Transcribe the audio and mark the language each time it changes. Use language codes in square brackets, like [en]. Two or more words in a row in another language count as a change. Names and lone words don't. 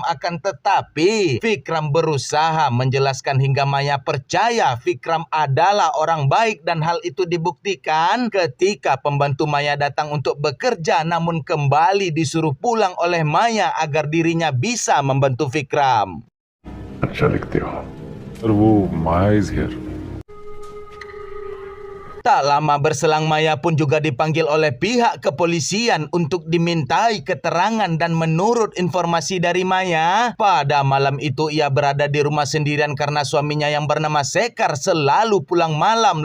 [id] Akan tetapi, Vikram berusaha menjelaskan hingga Maya percaya Vikram adalah orang baik, dan hal itu dibuktikan ketika pembantu Maya datang untuk bekerja, namun kembali disuruh pulang oleh Maya agar dirinya bisa membantu Vikram. [hi] अच्छा लिखते हो। और वो माया [en] is here. [id] Tak lama berselang Maya pun juga dipanggil oleh pihak kepolisian untuk dimintai keterangan, dan menurut informasi dari Maya, pada malam itu ia berada di rumah sendirian karena suaminya yang bernama Sekar selalu pulang malam.